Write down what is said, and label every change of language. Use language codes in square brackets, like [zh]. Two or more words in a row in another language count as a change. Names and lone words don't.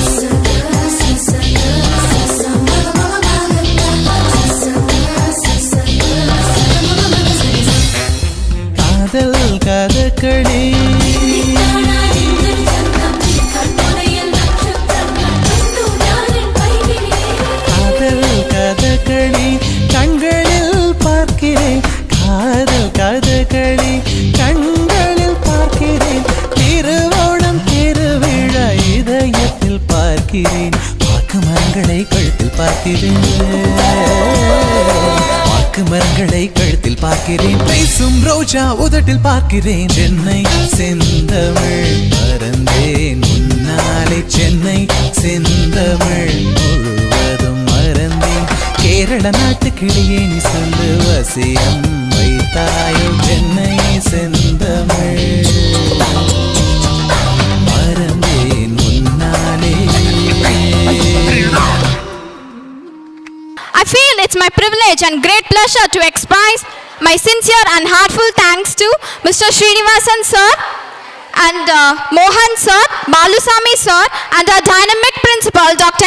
[ta] காதல் கதகளி காதல் கதகளி കண்களிൽ பார்க்கிறேன் காதல் கதகளி கண்களில் பார்க்கிறேன் திருவோணம் திருவிழா இதயத்தில் பார்க்கிறேன் வாக்கு மரங்களை கழுத்தில் பார்க்கிறேன் வாக்கு மரங்களை கழுத்தில் பார்க்கிறேன் பேசும் ரோஜா உதட்டில் பார்க்கிறேன் சென்னை செந்தமிழ் மறந்தேன் முன்னாலே சென்னை செந்தமிழ் முழுவதும் மறந்தேன் கேரள நாட்டு கிளியே நீ சொல்லு வசியம் வைத்தாயோ சென்னை செந்தமிழ் மறந்தேன் முன்னாலே. [en] I feel it's my privilege and great pleasure to express my sincere and heartfelt thanks to Mr. Srinivasan sir and Mohan sir, Balusamy sir and our dynamic principal Dr.